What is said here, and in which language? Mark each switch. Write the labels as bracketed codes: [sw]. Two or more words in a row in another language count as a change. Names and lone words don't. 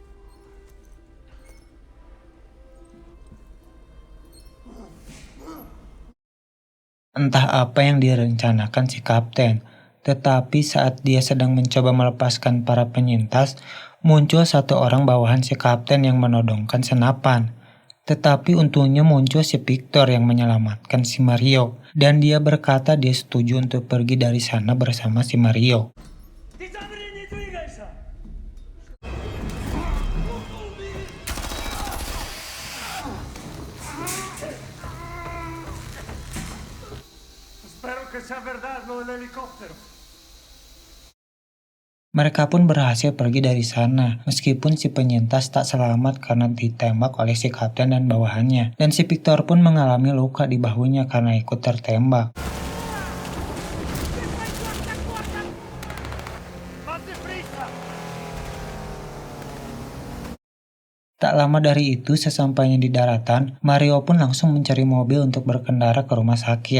[id] Entah apa yang direncanakan si kapten, tetapi saat dia sedang mencoba melepaskan para penyintas, muncul satu orang bawahan si kapten yang menodongkan senapan. Tetapi untungnya muncul si Victor yang menyelamatkan si Mario, dan dia berkata dia setuju untuk pergi dari sana bersama si Mario. [es] Espero que sea verdad lo del helicóptero. [id] Mereka pun berhasil pergi dari sana, meskipun si penyintas tak selamat karena ditembak oleh si kapten dan bawahannya. Dan si Victor pun mengalami luka di bahunya karena ikut tertembak. Tak lama dari itu, sesampainya di daratan, Mario pun langsung mencari mobil untuk berkendara ke rumah sakit.